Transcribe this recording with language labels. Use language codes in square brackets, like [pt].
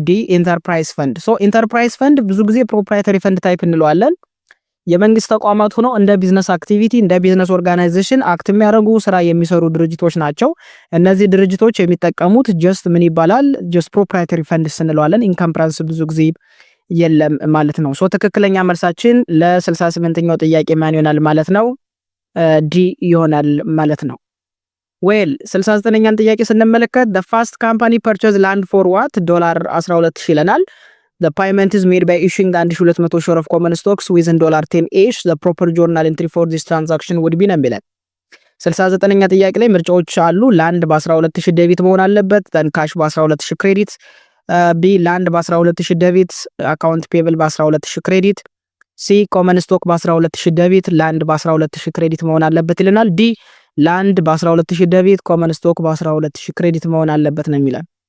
[am] ዲ ኢንተርፕራይዝ ፈንድ። ሶ ኢንተርፕራይዝ ፈንድ ብዙ ጊዜ ፕሮፕራይተሪ ፈንድ ታይፕ እንለዋለን። የመንግስት ተቋማት ሆነው እንደ ቢዝነስ አክቲቪቲ እንደ ቢዝነስ ኦርጋናይዜሽን አክት የሚያደርጉ ስራ የሚሰሩ ድርጅቶች ናቸው። እነዚህ ድርጅቶች የሚጠቀሙት ጀስት ምን ይባላል? ጀስት ፕሮፕራይተሪ ፈንድ እንለዋለን። ኢንካምፕራንስ ብዙ ጊዜ የለም ማለት ነው። ሶ ትክክለኛ መልሳችን ለ68ኛው ጥያቄ ማን ይሆናል ማለት ነው? ዲ ይሆናል ማለት ነው። ዌል 69ኛን ጥያቄ ስንመለከት [en] the first company purchased land for what $12,000 [am] ይለናል። [en] the payment is made by issuing the 1200 share of common stocks within $10 each. the proper journal entry for this transaction would be [am] ነው የሚለን። 69ኛ ጥያቄ ላይ ምርጫዎች አሉ። ላንድ በ12000 ዴቢት መሆን አለበት። then ካሽ በ12000 ክሬዲት፣ ቢ ላንድ በ12000 ዴቢት አካውንት ፔብል በ12000 ክሬዲት፣ ሲ ኮመን ስቶክ በ12000 ዴቢት ላንድ በ12000 ክሬዲት መሆን አለበት ይለናል። ዲ ላንድ በ12000 ዴቢት ኮመን ስቶክ በ12000 ክሬዲት መሆን አለበት ነው የሚለን።